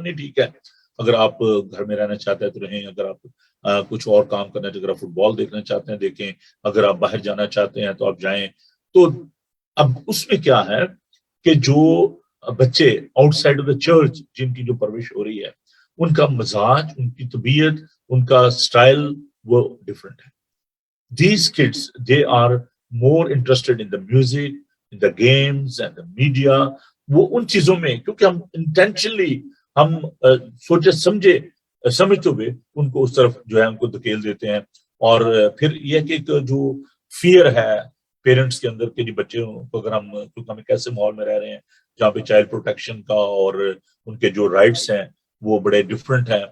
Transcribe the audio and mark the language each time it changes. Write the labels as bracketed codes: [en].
[ur] نہیں ٹھیک ہے، اگر آپ گھر میں رہنا چاہتے ہیں تو رہیں، اگر آپ کچھ اور کام کرنا چاہتے ہیں، اگر آپ فٹ بال دیکھنا چاہتے ہیں دیکھیں، اگر آپ باہر جانا چاہتے ہیں تو آپ جائیں. تو اب اس میں کیا ہے کہ جو بچے [en] outside of the church [ur] جن کی جو پرورش ہو رہی ہے، ان کا مزاج، ان کی طبیعت، ان کا اسٹائل وہ ڈفرینٹ ہے. [en] These kids, they are more interested in the music, in the games and the media. [ur] وہ ان چیزوں میں، کیونکہ ہم انٹینشنلی ہم سوچے سمجھتے ہوئے ان کو اس طرف جو ہے ان کو دھکیل دیتے ہیں. اور پھر یہ کہ جو فیئر ہے پیرنٹس کے اندر کہ جی بچے کو اگر ہم، کیونکہ ہم ایک ایسے ماحول میں رہ رہے ہیں جہاں پہ چائلڈ پروٹیکشن کا اور ان کے جو رائٹس ہیں وہ بڑے ڈفرینٹ ہیں.